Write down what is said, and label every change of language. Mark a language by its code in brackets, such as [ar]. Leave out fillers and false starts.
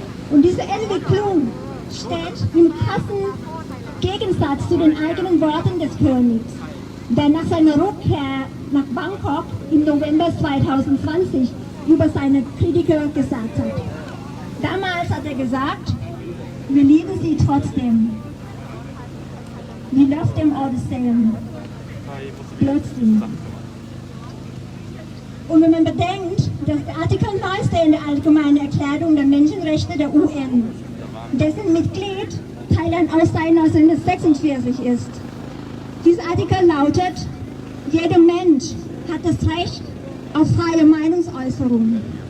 [de] Und diese Entwicklung steht im krassen Gegensatz zu den eigenen Worten des Königs, der nach seiner Rückkehr nach Bangkok im November 2020 über seine Kritiker gesagt hat. Damals hat er gesagt, wir lieben sie trotzdem. [en] We love them all the same. [de] Plötzlich. Und wenn man bedenkt, dass der Artikel 19 der Allgemeinen Erklärung der Menschenrechte der UN, dessen Mitglied Thailand auch seit 1946 ist. Dieser Artikel lautet, jeder Mensch hat das Recht auf freie Meinungsäußerung.